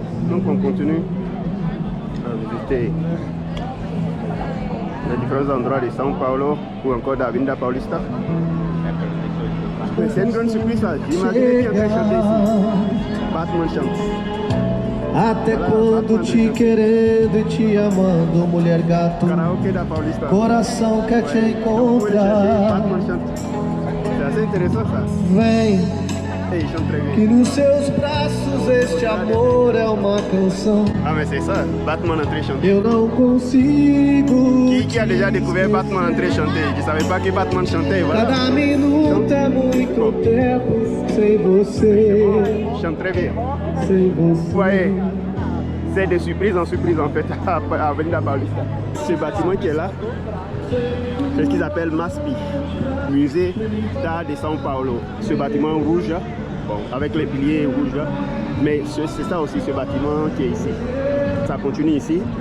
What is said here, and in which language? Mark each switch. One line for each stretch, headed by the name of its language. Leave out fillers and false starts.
French: Donc on continue à visiter les différents endroits de São Paulo ou encore d'Avenida Paulista. Mais c'est une grande surprise ça, j'imaginais qu'il y a chanter ici. Batman chante.
Portuguese: Até quando te querendo e te amando, mulher gato, coração quer te encontrar.
French: C'est assez intéressant ça.
Portuguese: Vem, que nos seus braços este amor é uma canção.
French: Ah mais c'est ça, Batman entré chanter.
Portuguese: Eu não consigo.
French: Qui a déjà découvert Batman entré chanter? Je ne savais pas que Batman chantait, voilà.
Portuguese: Cada minuto é muito tempo sem você.
French: Chante très bien.
Portuguese: Sem você.
French: Vous voyez, C'est de surprise en surprise en fait à Avenida Paulista. Ce bâtiment qui est là, c'est ce qu'ils appellent MASPI, Musée d'Art de São Paulo. Ce bâtiment rouge, bon, avec les piliers rouges, mais c'est ça aussi ce bâtiment qui est ici. Ça continue ici.